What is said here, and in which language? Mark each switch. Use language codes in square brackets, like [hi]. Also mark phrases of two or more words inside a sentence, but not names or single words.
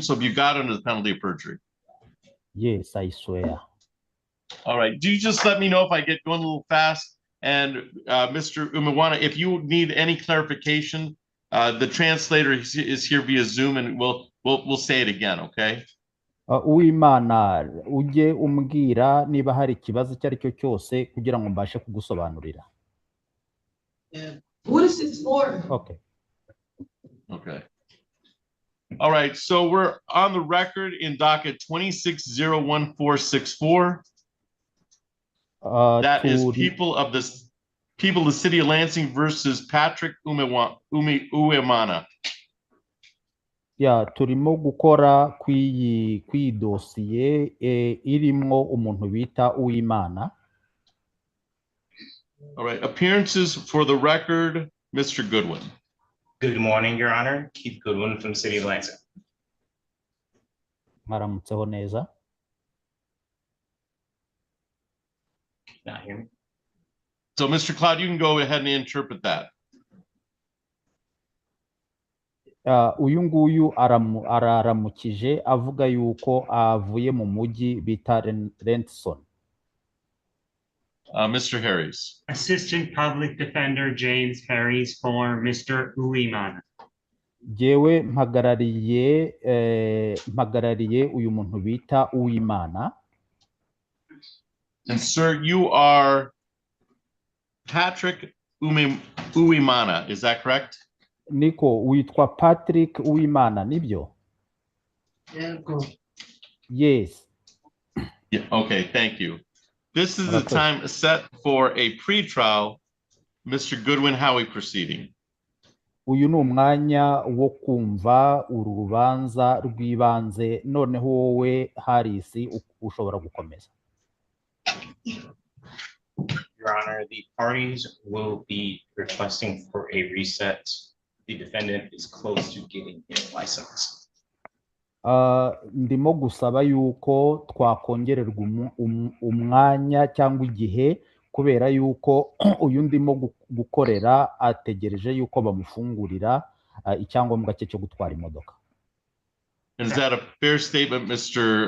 [en] So, if you got under the penalty of perjury. Yes, I swear. All right. Do you just let me know if I get going a little fast? And Mr. Umewana, if you need any clarification, the translator is here via Zoom, and we'll say it again. Okay. [rw] Uwimana ujye umbwira niba hari ikibazo icyo ari cyo cyose kugira ngo mbashe kugusobanurira. [en] What is this for? Okay. Okay. All right. So we're on the record in docket 26-01464. That is people of the city of Lansing versus Patrick Uwimana. [rw] Ya turimo gukora kw'iyi dosiye irimo umuntu bita Uwimana. [en] All right. Appearances for the record, Mr. Goodwin. Good morning, Your Honor. Keith Goodwin from the city of Lansing. [rw] Mwaramutseho neza. [en] Not hear me. So, Mr. Cloud, you can go ahead and interpret that. [rw] Uyu nguyu araramukije avuga yuko avuye mu mujyi bita Renson. [en] Mr. Harris. Assistant Public Defender James Harris for Mr. Uwimana. [rw] Jewe mpagarariye uyu muntu bita Uwimana. [en] And sir, you are Patrick Uwimana, is that correct? [rw] Niko, witwa Patrick Uwimana, nibyo? [en] Yes. Yeah, okay, thank you. This is the time set for a pre-trial. Mr. Goodwin, how are we proceeding? [rw] Uyu ni umwanya wo kumva uru rubanza rw'ibanze, noneho wowe Harisi ushobora gukomeza. [en] Your Honor, the parties will be requesting for a reset. The defendant is close to getting his license. [rw] Ndimo gusaba yuko twakongererwa umwanya cyangwa igihe kubera yuko uyu ndimo gukorera ategereje yuko bamufungurira icyangombwa cye cyo gutwara imodoka. [en] Is that a fair statement, Mr.